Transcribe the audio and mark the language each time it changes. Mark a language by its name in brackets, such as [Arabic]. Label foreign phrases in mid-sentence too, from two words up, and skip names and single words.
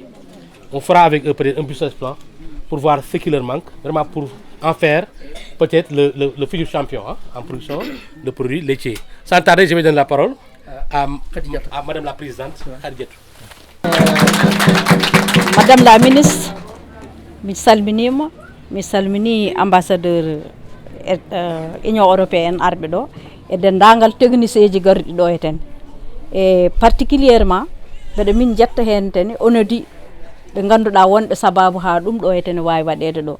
[French] On fera avec eux peut-être un business plan pour voir ce qui leur manque, vraiment pour en faire peut-être le futur champion en production de produits laitiers. Sans tarder, je vais donner la parole à Madame la Présidente Khadijatou. Madame la Ministre, [Fula] mi salmini ambassadeur Union européenne arɓe ɗo e dendagal technicien ji garɗi ɗo e ten e particulièrement mbeɗa min jetta hen ten onodi ɓe ganduɗa wonɓe sababu ha ɗum ɗo e ten wawi waɗede ɗo